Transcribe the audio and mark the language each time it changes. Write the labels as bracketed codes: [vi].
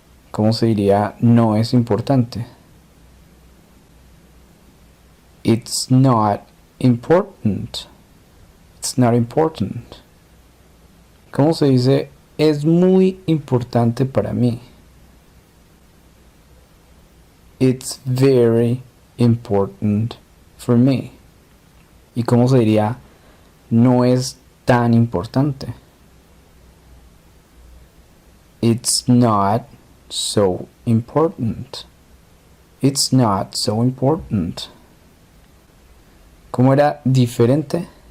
[es] ¿Cómo se diría no es importante? [en] It's not important. It's not important. [es] ¿Cómo se dice es muy importante para mí? [en] It's very important for me. [es] ¿Y cómo se diría no es tan importante? [en] It's not so important. It's not so important. ¿Cómo era diferente?